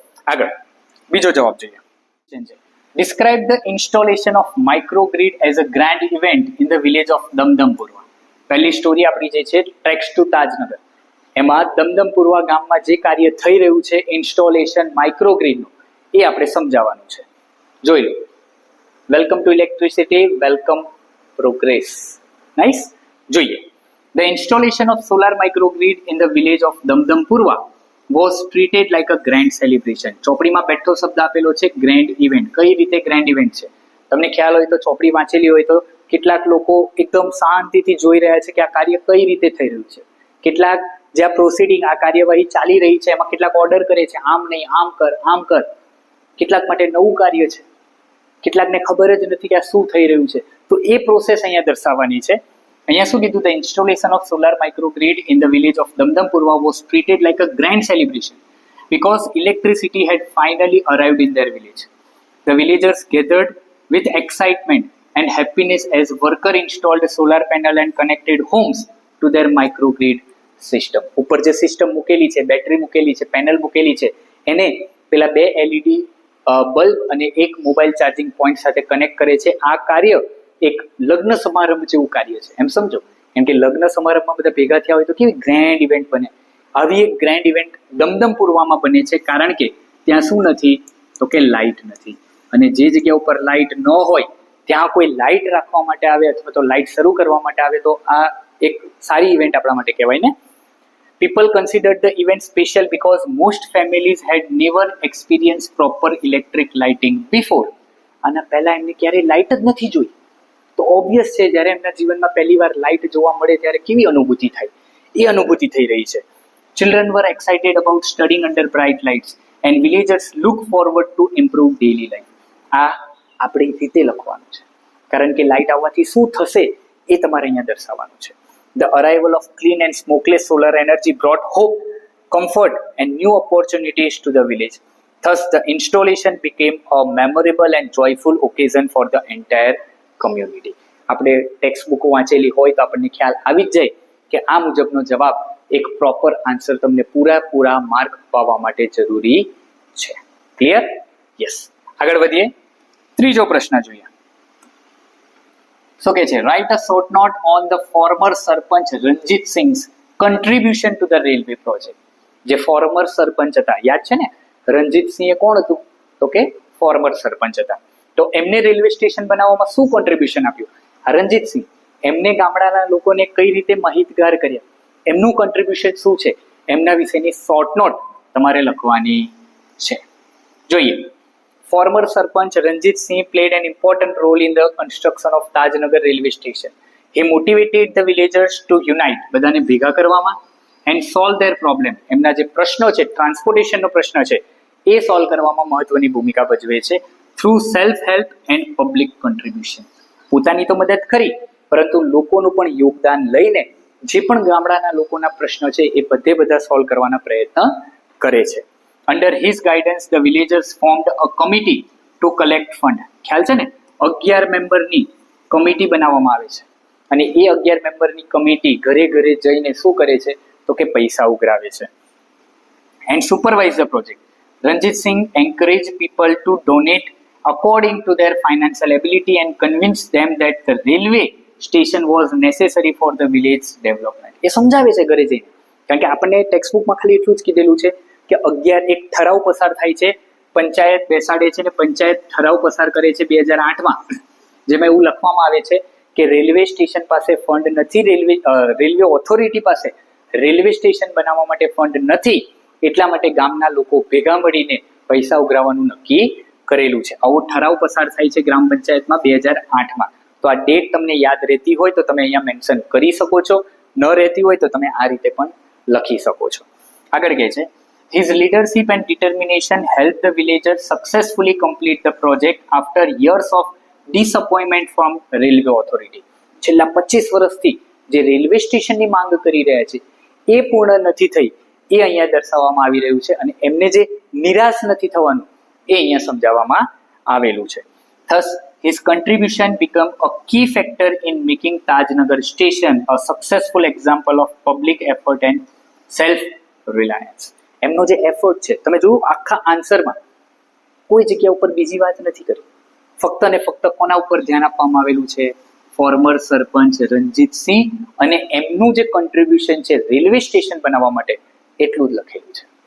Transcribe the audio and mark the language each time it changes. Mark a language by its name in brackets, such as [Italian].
[Gujarati] આગળ બીજો જવાબ જોઈએ. [English] Describe the installation of microgrid as a grand event in the village of Damdampurwa. [Gujarati] પહેલી સ્ટોરી આપણી જે છે ટ્રેક્સ ટુ તાજનગર, એમાં દમદમપુરવા ગામમાં જે કાર્ય થઈ રહ્યું છે ઇન્સ્ટોલેશન માઇક્રોગ્રીડનું, એ આપણે સમજાવવાનું છે. જોઈ લો. [English] Welcome to electricity, welcome progress. [Gujarati] Nice. જોઈએ. [English] The installation of solar microgrid in the village of Damdampurwa was treated like a grand celebration. [Gujarati] ચોપડીમાં બેઠો શબ્દ આપેલો છે ગ્રેન્ડ ઇવેન્ટ. કઈ રીતે ગ્રેન્ડ ઇવેન્ટ છે તમને ખ્યાલ હોય તો, ચોપડી વાંચેલી હોય તો, કેટલાક લોકો એકદમ શાંતિથી જોઈ રહ્યા છે કે આ કાર્ય કઈ રીતે થઈ રહ્યું છે. કેટલાક જે આ પ્રોસિડિંગ, આ કાર્યવાહી ચાલી રહી છે, એમાં કેટલાક ઓર્ડર કરે છે, આમ નહીં, આમ કર, આમ કર. કેટલાક માટે નવું કાર્ય છે, કેટલાકને ખબર જ નથી કે આ શું થઈ રહ્યું છે. તો એ પ્રોસેસ અહીંયા દર્શાવવાની છે. અહીંયા શું કીધું? [English] The installation of solar microgrid in the village of Damdampurwa was treated like a grand celebration because electricity had finally arrived in their village. The villagers gathered with excitement and happiness as worker installed solar panel and connected homes to their microgrid system. [Gujarati] ઉપર જે system મૂકેલી છે, battery મૂકેલી છે, panel મૂકેલી છે, એને પેલા 2 LED બલ્બ અને એક મોબાઈલ ચાર્જિંગ પોઈન્ટ સાથે કનેક્ટ કરે છે. આ કાર્ય એક લગ્ન સમારંભ જેવું કાર્ય છે, એમ સમજો. કેમ કે લગ્ન સમારંભમાં બધા ભેગા થયા હોય તો કેવી ગ્રેન્ડ ઇવેન્ટ બને. આવી એક ગ્રેન્ડ ઇવેન્ટ દમદમપુરમાં બને છે, કારણ કે ત્યાં શું નથી તો કે લાઇટ નથી. અને જે જગ્યા ઉપર લાઇટ ન હોય ત્યાં કોઈ લાઇટ રાખવા માટે આવે અથવા તો લાઇટ શરૂ કરવા માટે આવે તો આ એક સારી ઇવેન્ટ આપણા માટે કહેવાય ને. [English] People considered the event special because most families had never experienced proper electric lighting before. [Gujarati] આના પહેલા એમને ક્યારેય લાઇટ જ નથી જોઈ. તો ઓબ્વિયસ છે જ્યારે એમના જીવનમાં પહેલી વાર લાઇટ જોવા મળે ત્યારે કેવી અનુભૂતિ થાય, એ અનુભૂતિ થઈ રહી છે. [English] Children were excited about studying under bright lights and villagers look forward to improve daily life. [Gujarati] આ આપણી રીતે લખવાનું છે, કારણ કે લાઇટ આવવાથી શું થશે એ તમારે અહીંયા દર્શાવવાનું છે. [English] The arrival of clean and smokeless solar energy brought hope, comfort and new opportunities to the village. Thus, the installation became a memorable and joyful occasion for the entire community. [Gujarati] આપણે text book વાંચેલી હોય તો આપણને ખ્યાલ આવી જ જાય કે આ મુજબનો જવાબ એક પ્રોપર આન્સર તમને પૂરા માર્ક પાવા માટે જરૂરી છે. ક્લિયર? યસ. આગળ વધીએ. ત્રીજો પ્રશ્ન જોઈએ. શું કે છે? [English] Write a short note on the former sarpanch Ranjit Singh's contribution to the railway project. [Gujarati] જે ફોર્મર સરપંચ હતા, યાદ છે ને? રણજીત સિંહ એ કોણ હતું તો કે ફોર્મર સરપંચ હતા. તો એમને રેલવે સ્ટેશન બનાવવામાં શું કોન્ટ્રીબ્યુશન આપ્યું? રણજીત સિંહ. એમને ગામડાના લોકોને કઈ રીતે માહિતગાર કર્યા, એમનું કોન્ટ્રીબ્યુશન શું છે, એમના વિશેની શોર્ટ નોટ તમારે લખવાની છે. જોઈએ. [English] Former Sarpanch Ranjit Singh played an important role in the construction of Tajnagar railway station. He motivated the villagers to unite, [Gujarati] બધાને ભેગા કરવામાં, [English] and solve their problem. [Gujarati] એમના જે પ્રશ્નો છે, ટ્રાન્સપોર્ટેશનનો પ્રશ્ન છે, એ સોલ્વ કરવામાં મહત્વની ભૂમિકા ભજવે છે [English] Through self help and public contribution. [Gujarati] પોતાની તો મદદ કરી, પરંતુ લોકોનું પણ યોગદાન લઈને જે પણ ગામડાના લોકોના પ્રશ્નો છે એ બધા સોલ્વ કરવાના પ્રયત્ન કરે છે. [English] Under his guidance, the villagers formed a committee to collect fund. [Gujarati] ખ્યાલ છે ને? 11 મેમ્બરની કમિટી બનાવવામાં આવે છે અને એ 11 મેમ્બરની કમિટી ઘરે ઘરે જઈને શું કરે છે તો કે પૈસા ઉઘરાવે છે. [English] And supervise the project. Ranjit Singh encouraged people to donate according to their financial ability and convinced them that the railway station was necessary for the village development. [Gujarati] એ સમજાવે છે ઘરે જઈને, કારણ કે આપણને ટેક્સ્ટ બુકમાં ખાલી એટલું જ કીધેલું છે કે 11 એક ઠરાવ પસાર થાય છે, પંચાયત બેસાડે છે અને પંચાયત ઠરાવ પસાર કરે છે 2008માં, જેમાં એવું લખવામાં આવે છે કે રેલવે સ્ટેશન પાસે ફંડ નથી, રેલવે ઓથોરિટી પાસે રેલવે સ્ટેશન બનાવવા માટે ફંડ નથી, એટલા માટે ગામના લોકો ભેગા મળીને પૈસા ઉઘરાવવાનું નક્કી કરેલું છે. આવો ઠરાવ પસાર થાય છે ગ્રામ પંચાયતમાં 2008માં. તો આ ડેટ તમને યાદ રહેતી હોય તો તમે અહીંયા મેન્શન કરી શકો છો, ન રહેતી હોય તો તમે આ રીતે પણ લખી શકો છો. આગળ કહે છે, [English] his leadership and determination helped the villagers successfully complete the project after years of disappointment from railway authority. [Gujarati] છેલ્લા 25 વર્ષથી જે રેલવે સ્ટેશનની માંગ કરી રહ્યા છે એ પૂર્ણ નથી થઈ, એ અહીંયા દર્શાવવામાં આવી રહ્યું છે અને એમને જે નિરાશ નથી થવાનું એ અહીંયા સમજાવવામાં આવેલું છે. [English] Thus, his contribution became a key factor in making Tajnagar station a successful example of public effort and self-reliance. [Gujarati] એમનો જે એફર્ટ છે, તમે જુઓ આખા આન્સરમાં કોઈ જગ્યા ઉપર બીજી વાત નથી કરી, ફક્ત ને ફક્ત કોના ઉપર ધ્યાન આપવામાં આવેલું છે? ફોર્મર સરપંચ રણજીત સિંહ અને એમનું જે કોન્ટ્રીબ્યુશન છે રેલવે સ્ટેશન બનાવવા માટે, એટલું જ લખેલું છે.